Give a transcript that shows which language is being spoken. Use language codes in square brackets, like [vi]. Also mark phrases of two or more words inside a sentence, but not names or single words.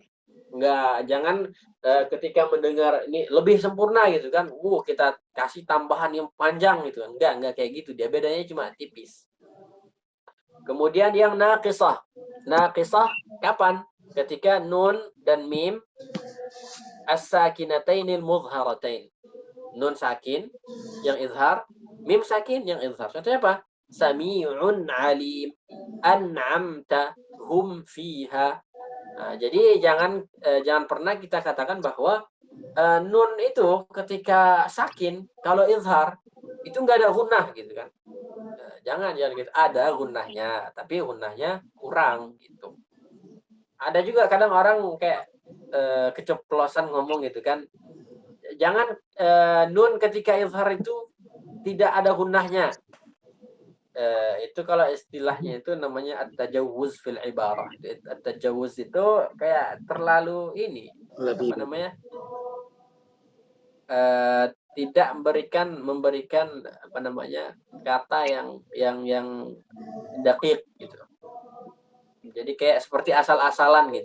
[id] Jangan ketika mendengar ini lebih sempurna gitu kan, kita kasih tambahan yang panjang gitu. Enggak kayak gitu. Dia bedanya cuma tipis. Kemudian yang naqisah. Naqisah kapan? Ketika nun dan mim [ar] as-sakinatainil mudhharatain. [id] Nun sakin yang izhar, mim sakin yang izhar. Contohnya apa? [ar] Sami'un alim, an'amta hum fiha. [id] Nah, jadi jangan pernah kita katakan bahwa nun itu ketika sakin, kalau izhar itu nggak ada gunnah gitu kan. Jangan gitu. Ada gunnahnya, tapi gunnahnya kurang gitu. Ada juga kadang orang kayak keceplosan ngomong gitu kan. Jangan nun ketika izhar itu tidak ada gunnahnya. Itu kalau istilahnya itu namanya [ar] at-tajawuz fil ibarah. [id] At-tajawuz itu kayak terlalu ini, apa namanya? Tidak memberikan apa namanya? Kata yang dakik gitu. Jadi kayak seperti asal-asalan gitu.